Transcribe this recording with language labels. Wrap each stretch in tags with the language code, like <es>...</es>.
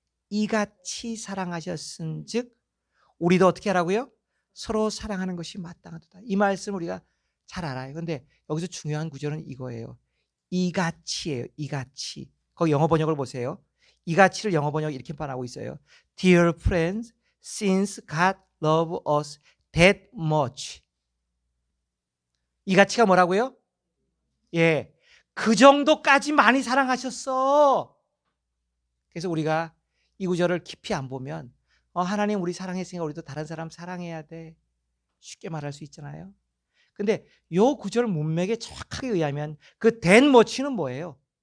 <ko>이같이 사랑하셨은즉 우리도 어떻게 하라고요? 서로 사랑하는 것이 마땅하도다. 이 말씀 우리가 잘 알아요. 그런데 여기서 중요한 구절은 이거예요. 이같이예요. 이같이. 거기 영어 번역을 보세요. 이같이를 영어 번역 이렇게 말하고 있어요.</ko> <en>Dear friends, since God loved us that much.</en> <ko>이같이가 뭐라고요? 예, 그 정도까지 많이 사랑하셨어. 그래서 우리가 이 구절을 깊이 안 보면 하나님 우리 사랑했으니까 우리도 다른 사람 사랑해야 돼, 쉽게 말할 수 있잖아요. 근데 요 구절 문맥에 정확하게 의하면 그</ko> <en>that much</en> <ko>는 뭐예요?</ko>